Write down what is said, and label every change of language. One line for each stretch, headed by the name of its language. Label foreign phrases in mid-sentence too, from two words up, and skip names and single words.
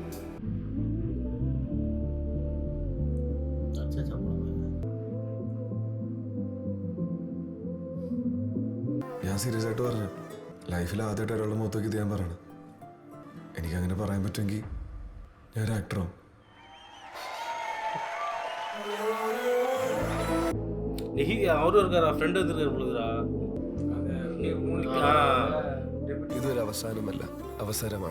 Malayalam: ഞാൻ സീരിയസ് ആയിട്ട് പറഞ്ഞു, ലൈഫിൽ ആദ്യമായിട്ട് ഒരാളുടെ മുഖത്തേക്ക് ഇത് ഞാൻ പറയണം. എനിക്കങ്ങനെ പറയാൻ പറ്റുമെങ്കിൽ ഞാൻ ഒരു ആക്ടറാവും.
Tamil: அவரும் இருக்காரா, ஃப்ரெண்டு வந்துருக்காரு.
Malayalam: ഇതൊരു അവസാനമല്ല, അവസരമാണ്.